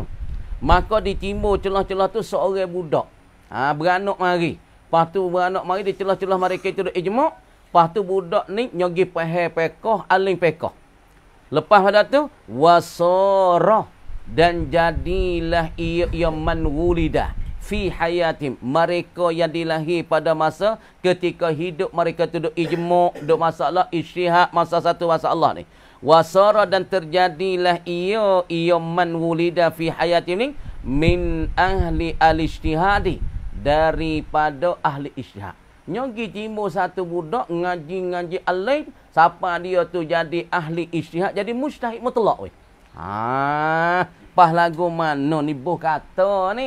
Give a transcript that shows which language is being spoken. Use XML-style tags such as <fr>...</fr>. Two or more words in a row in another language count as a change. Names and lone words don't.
<ms>Maka ditimbul celah-celah tu seorang budak. Beranak mari. Lepas tu beranak mari di celah-celah mereka itu duk ijma'. Lepas tu budak ni nyogi faham fiqh, alim fiqh. Lepas pada tu wasara, dan jadilah ia</ms> <ar>من ولد في حياتهم,</ar> <ms>mereka yang dilahir pada masa ketika hidup mereka tu duk ijma', duk masalah ijtihad, masa satu masalah ni. Wasara, dan terjadilah ia</ms> <ar>من ولد في حياتهم</ar> <ms>ni</ms> <ar>من أهل الاجتهاد,</ar> <ms>daripada ahli ijtihad. Nyogi timbul satu budak ngaji alim, siapa dia tu jadi ahli ijtihad, jadi mujtahid mutlak weh. Pas lagu mana ni boh kata ni?</ms>